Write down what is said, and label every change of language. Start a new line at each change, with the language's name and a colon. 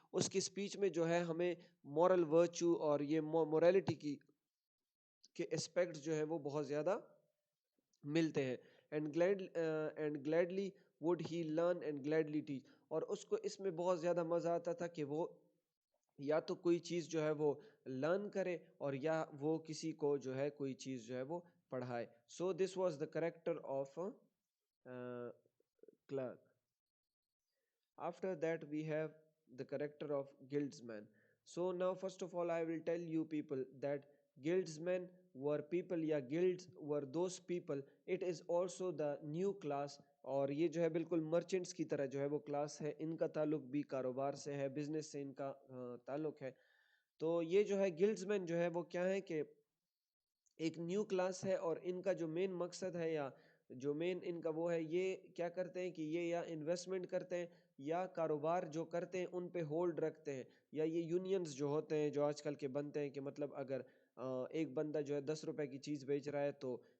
Urdu: اس کی اسپیچ میں جو ہے ہمیں مورل ورچو اور یہ موریلٹی کی کے اسپیکٹس جو ہے وہ بہت زیادہ ملتے ہیں.
English: and gladly would he learn and gladly teach,
Urdu: اور اس کو اس میں بہت زیادہ مزہ آتا تھا کہ وہ یا تو کوئی چیز جو ہے وہ لرن کرے اور یا وہ کسی کو جو ہے کوئی چیز جو ہے وہ پڑھائے.
English: So this was the character of clerk. After that we have the character of guildsman. So now first of all I will tell you people that guildsmen were people یا guilds were those people. It is also the new class,
Urdu: اور یہ جو ہے بالکل merchants کی طرح جو ہے وہ کلاس ہے, ان کا تعلق بھی کاروبار سے ہے, بزنس سے ان کا تعلق ہے. تو یہ جو ہے گلڈزمین جو ہے وہ کیا ہے کہ ایک نیو کلاس ہے, اور ان کا جو مین مقصد ہے یا جو مین ان کا وہ ہے یہ کیا کرتے ہیں کہ یہ یا انویسٹمنٹ کرتے ہیں یا کاروبار جو کرتے ہیں ان پہ ہولڈ رکھتے ہیں, یا یہ یونینز جو ہوتے ہیں جو آج کل کے بنتے ہیں کہ مطلب اگر ایک بندہ جو ہے 10 روپے کی چیز بیچ رہا ہے تو